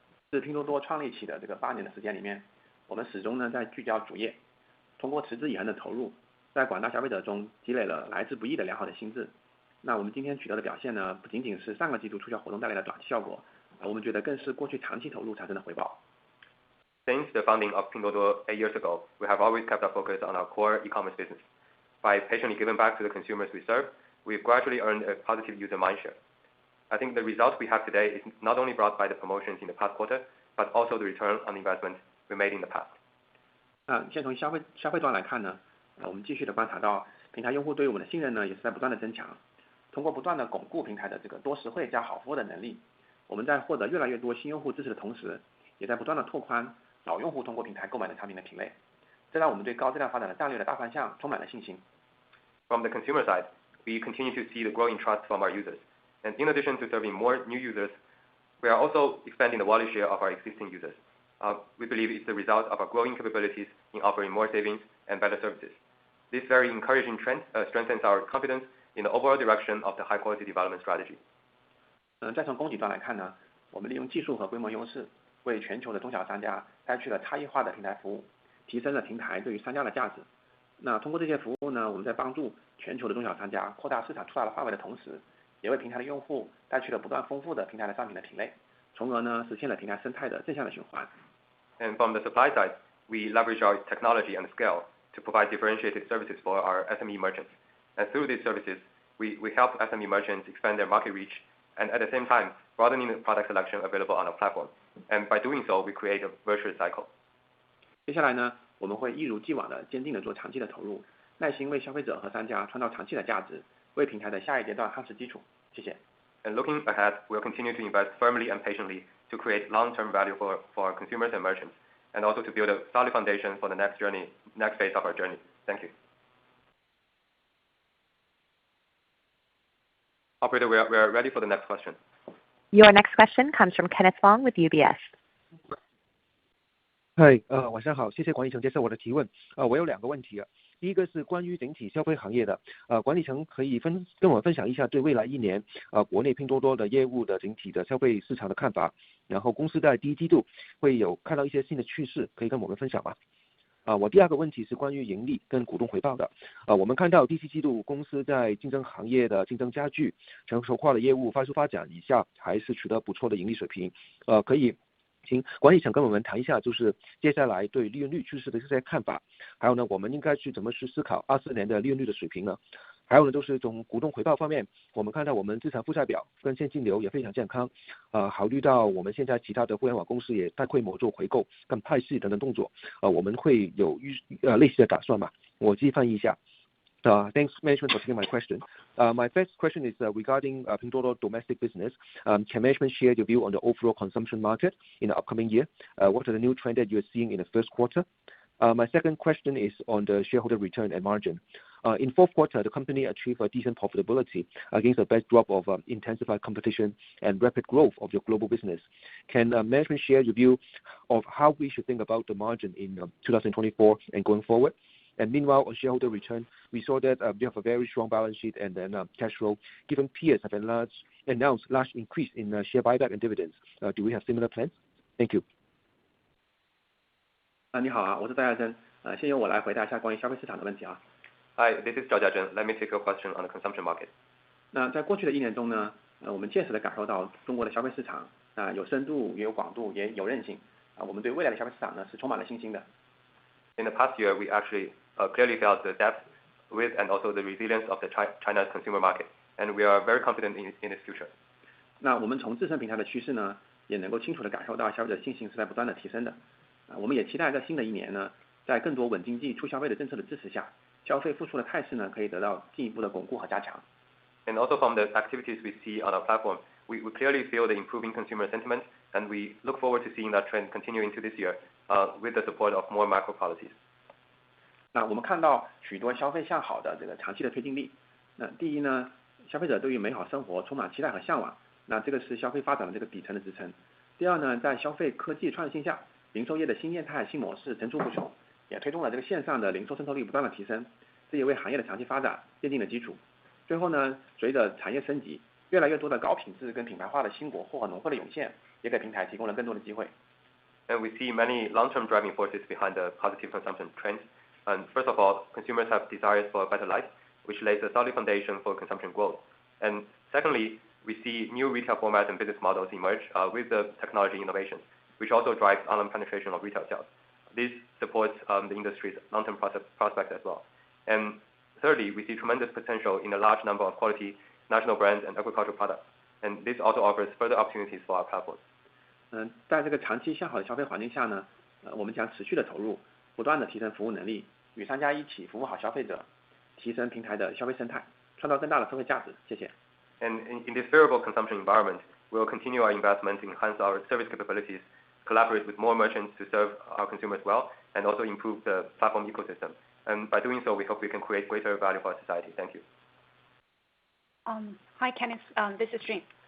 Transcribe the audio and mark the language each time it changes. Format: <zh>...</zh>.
<zh>自拼多多创立起的这个8年的时间里面，我们始终呢在聚焦主业，通过持之以恒的投入，在广大消费者中积累了来之不易的良好的心智。那我们今天取得的表现呢，不仅仅是上个季度促销活动带来的短期效果，我们觉得更是过去长期投入产生的回报。</zh> <en>Since the founding of Pinduoduo 8 years ago, we have always kept our focus on our core e-commerce business. By patiently giving back to the consumers we serve, we've gradually earned a positive user mindshare. I think the results we have today is not only brought by the promotions in the past quarter, but also the return on investment we made in the past.</en> <zh>先从消费端来看呢，我们继续的观察到平台用户对我们的信任呢也是在不断的增强。通过不断的巩固平台的这个多实惠加好服务的能力，我们在获得越来越多新用户支持的同时，也在不断的拓宽老用户通过平台购买的产品的品类，这让我们对高质量发展的战略的大方向充满了信心。</zh> <en>From the consumer side, we continue to see the growing trust from our users, and in addition to serving more new users, we are also expanding the wallet share of our existing users. We believe it's the result of our growing capabilities in offering more savings and better services. This very encouraging trend strengthens our confidence in the overall direction of the high-quality development strategy.</en> <zh>再从供给端来看呢，我们利用技术和规模优势，为全球的中小商家带去了差异化的平台服务，提升了平台对于商家的价值。那通过这些服务呢，我们在帮助全球的中小商家扩大市场触达的范围的同时，也为平台的用户带去了不断丰富的平台的商品的品类，从而呢实现了平台生态的正向的循环。</zh> <en>And from the supply side, we leverage our technology and scale to provide differentiated services for our SME merchants. And through these services, we help SME merchants expand their market reach, and at the same time, broadening the product selection available on our platform. And by doing so, we create a virtuous cycle.</en> <zh>接下来呢，我们会一如既往的坚定的做长期的投入，耐心为消费者和商家创造长期的价值，为平台的下一阶段夯实基础。谢谢。</zh> <en>And looking ahead, we'll continue to invest firmly and patiently to create long-term value for our consumers and merchants, and also to build a solid foundation for the next phase of our journey. Thank you. Operator, we are ready for the next question. Your next question comes from Kenneth Fong with UBS.</en> <zh>晚上好，谢谢管理层接受我的提问。我有2个问题。第一个是关于整体消费行业的，管理层可以跟我分享一下对未来1年国内拼多多的业务的整体的消费市场的看法，然后公司在第一季度会有看到一些新的趋势，可以跟我们分享吗？我第2个问题是关于盈利跟股东回报的。我们看到第4季度公司在竞争行业的竞争加剧，成熟化的业务快速发展以下，还是取得不错的盈利水平。可以请管理层跟我们谈一下，就是接下来对利润率趋势的这些看法，还有呢，我们应该去怎么去思考24年的利润率的水平呢？还有呢，就是从股东回报方面，我们看到我们资产负债表跟现金流也非常健康。考虑到我们现在其他的互联网公司也大规模做回购跟派息等等动作，我们会有类似的打算吗？我继续翻译一下。</zh> <en>Thanks management for taking my question. My first question is regarding Pinduoduo domestic business. Can management share your view on the overall consumption market in the upcoming year? What are the new trends that you are seeing in the first quarter? My second question is on the shareholder return and margin. In fourth quarter, the company achieved a decent profitability against a backdrop of intensified competition and rapid growth of your global business. Can management share your view of how we should think about the margin in 2024 and going forward? And meanwhile, on shareholder return, we saw that you have a very strong balance sheet and then cash flow. Given peers have announced large increase in share buyback and dividends, do we have similar plans? Thank you.</en> <zh>你好啊，我是戴亚珍，先由我来回答一下关于消费市场的问题啊。</zh> <en>Hi, this is Zhao Jiazhen. Let me take your question on the consumption market.</en> <zh>那在过去的1年中呢，我们切实地感受到中国的消费市场有深度，也有广度，也有韧性我们对未来的消费市场呢是充满了信心的。</zh> <en>In the past year, we actually clearly felt the depth with and also the resilience of the China's consumer market, and we are very confident in its future.</en> <zh>那我们从自身平台的趋势呢，也能够清楚地感受到消费者信心是在不断的提升的。我们也期待在新的1年呢，在更多稳经济、促消费的政策的支持下，消费复苏的态势呢可以得到进一步的巩固和加强。</zh> <en>And also from the activities we see on our platform, we clearly feel the improving consumer sentiment, and we look forward to seeing that trend continue into this year with the support of more macro policies.</en> <zh>那我们看到许多消费向好的这个长期的推进力。那第一呢，消费者对于美好生活充满期待和向往，那这个是消费发展的这个底层的支撑。第二呢，在消费科技创新下，零售业的新业态、新模式层出不穷，也推动了这个线上的零售渗透率不断的提升，这也为行业的长期发展奠定了基础。最后呢，随着产业升级，越来越多的高品质跟品牌化的新国货和农货的涌现，也给平台提供了更多的机会。</zh> <en>And we see many long-term driving forces behind the positive consumption trends. And first of all, consumers have desires for a better life, which lays a solid foundation for consumption growth. And secondly, we see new retail formats and business models emerge with the technology innovation, which also drives online penetration of retail sales. This supports the industry's long-term prospects as well. And thirdly, we see tremendous potential in a large number of quality national brands and agricultural products. And this also offers further opportunities for our platform.</en> <zh>在这个长期向好的消费环境下呢，我们将持续的投入，不断的提升服务能力，与商家一起服务好消费者，提升平台的消费生态，创造更大的社会价值。谢谢。</zh> <en>And in this favorable consumption environment, we will continue our investment to enhance our service capabilities, collaborate with more merchants to serve our consumers well, and also improve the platform ecosystem. And by doing so, we hope we can create greater value for our society. Thank you. Hi, Kenneth. This is Jane.</en>